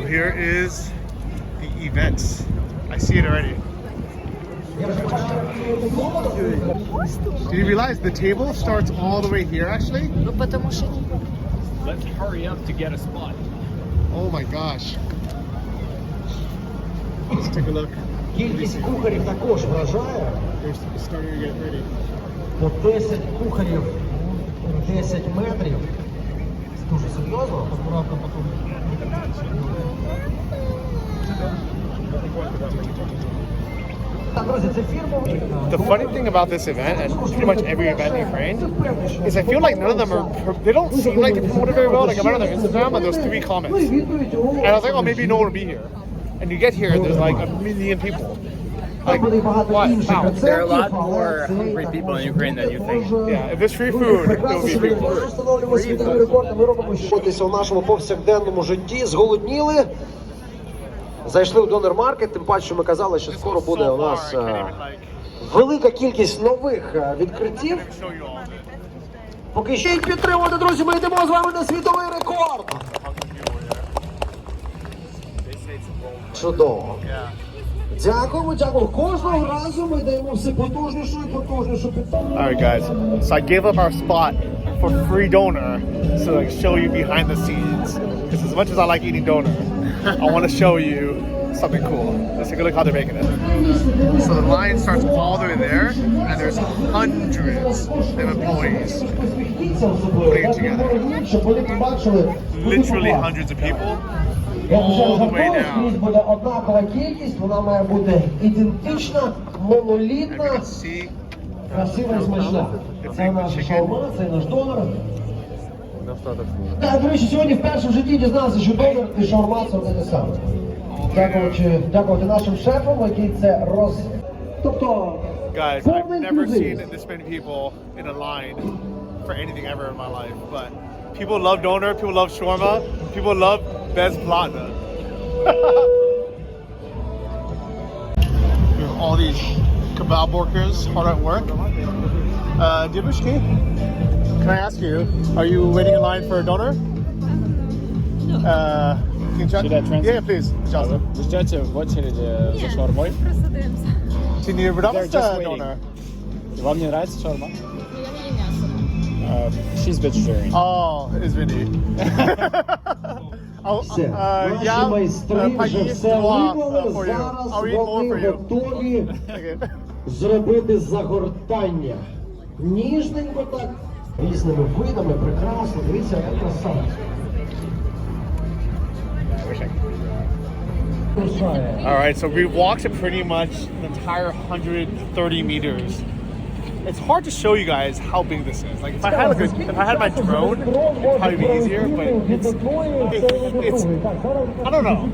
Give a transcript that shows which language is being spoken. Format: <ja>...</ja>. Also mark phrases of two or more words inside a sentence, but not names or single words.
<en>Here is the event. I see it already. Do you realize the table starts all the way here, actually? Let's hurry up to get a spot. Oh my gosh. Let's take a look.</en> <uk>Кількість кухарів також вражає.</uk> <en>They're starting to get ready.</en> <uk>По 10 кухарів, 10 метрів. Дуже серйозно. Поправка потім.</uk> <en>The funny thing about this event, and pretty much every event in Ukraine, is I feel like none of them they don't seem like they promote it very well. Like I went on their Instagram and there was 3 comments. And I was like, oh, maybe no one will be here. And you get here and there's like 1 million people. Like, what? Wow. There are a lot more hungry people in Ukraine than you think. Yeah, if there's free food, there will be free food.</en> <uk>У нашому повсякденному житті зголодніли. Зайшли в донор-маркет, тим паче, що ми казали, що скоро буде у нас велика кількість нових відкриттів. Поки ще їх підтримувати, друзі, ми йдемо з вами на світовий рекорд. Чудово. Дякуємо. Кожного разу ми даємо все потужнішу і потужнішу підтримку.</uk> <en>Alright guys, so I gave up our spot for free doner to like show you behind the scenes. Because as much as I like eating doner, I want to show you something cool. Let's take a look how they're making it. So the line starts all the way there, and there's hundreds of employees putting it together. Literally hundreds of people all the way down.</en> <uk>Буде однакова кількість, вона має бути ідентична, монолітна, красива і смачна. Це наша шаурма, це наш донор. Так, до речі, сьогодні вперше в житті дізнався, що донор і шаурма – це одне те саме. Дякувати нашим шефам, які це Тобто,</uk> <en>guys, I've never seen this many people in a line for anything ever in my life, but people love doner, people love shawarma, people love bezplata. All these kebab workers hard at work. Debushki, can I ask you, are you waiting in line for a doner? No. Should I translate? Yeah, please.</en> <ru>Ви ждете в очереди за шаурмой?</ru> <uk>Просто дивимося.</uk> <ru>Ты не продавался</ru> <en>just doner?</en> <ru>Вам не нравится шаурма? Я не ем м'ясо.</ru> <en>She's vegetarian.</en> <ru>Oh, извини.</ru> <uk>Все, наші я майстри вже поїсть все два, виклали,</uk> <en>for you.</en> <uk>зараз</uk> <en>I'll eat more</en> <uk>вони</uk> <en>for you.</en> <uk>готові</uk> <en>Okay.</en> <uk>зробити загортання. Ніжненько так, різними видами, прекрасно, дивіться, яка краса.</uk> <en>All right, so we walked pretty much the entire 130 meters. It's hard to show you guys how big this is. Like if I had my drone, it'd probably be easier. But it's I don't know.</en>